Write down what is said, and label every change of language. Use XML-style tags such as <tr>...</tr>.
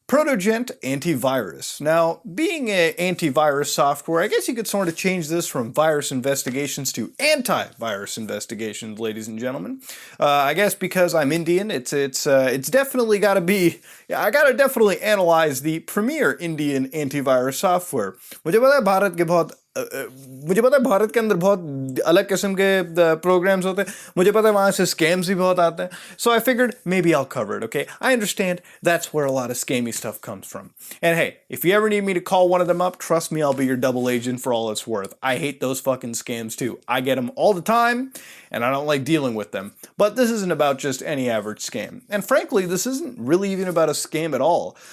<en>Protogent Antivirus. Now, being an antivirus software, I guess you could sort of change this from virus investigations to antivirus investigations, ladies and gentlemen. I guess because I'm Indian, it's definitely got to be. I gotta definitely analyze the premier Indian antivirus software.</en> <hi>मुझे पता है भारत के बहुत मुझे पता है भारत के अंदर बहुत अलग किस्म के programs होते हैं. मुझे पता है वहाँ से scams भी बहुत आते हैं.</hi> <en>So I figured maybe I'll cover it, okay? I understand that's where a lot of scammy stuff comes from. And hey, if you ever need me to call one of them up, trust me, I'll be your double agent for all it's worth. I hate those fucking scams too. I get them all the time, and I don't like dealing with them. But this isn't about just any average scam. And frankly, this isn't really even about a scam at all.</en>